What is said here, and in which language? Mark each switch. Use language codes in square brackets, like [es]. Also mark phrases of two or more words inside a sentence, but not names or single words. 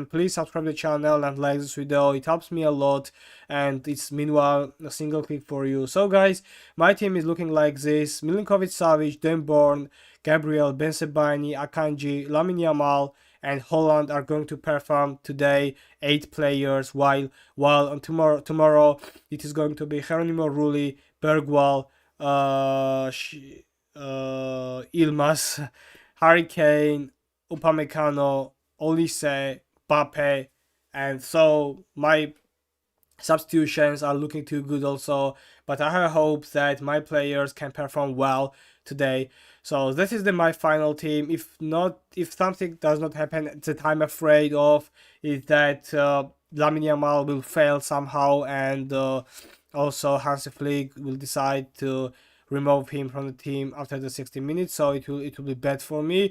[en] Please subscribe to the channel and like this video. It helps me a lot, and it's meanwhile a single click for you. So guys, my team is looking like this: Milinkovic, Savic, Denborn, Gabriel, Bensebaini, Akanji, Lamine Yamal, and Holland are going to perform today. 8 players, while on tomorrow it is going to be Geronimo Rulli, Bergwall, Ilmaz, Harry Kane, Upamecano, Olise, Bape, and so my substitutions are looking too good also, but I have hope that my players can perform well today. So this is my final team. If something does not happen that I'm afraid of, is that Lamine Yamal will fail somehow, and also Hansi Flick will decide to remove him from the team after the 60 minutes, so it will be bad for me.